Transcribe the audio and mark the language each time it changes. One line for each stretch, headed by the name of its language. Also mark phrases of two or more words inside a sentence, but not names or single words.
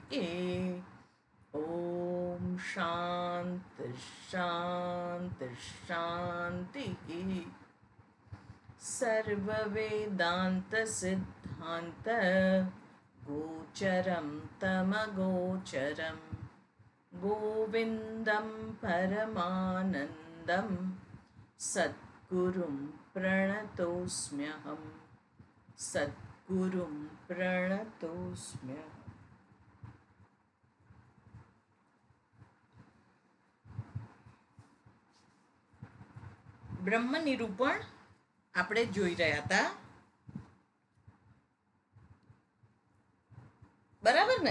Sanskrit: ॐ शान्ति शान्ति शान्तिः सर्ववेदान्तसिद्धान्त गोचरं तमगोचरं गोविन्दं परमानन्दं सद्गुरुं प्रणतोऽस्म्यहं सद्गुरुं प्रणतोऽस्म्यहम्.
Gujarati: બ્રહ્મ નિરૂપણ આપણે જોઈ રહ્યા હતા, બરાબર ને?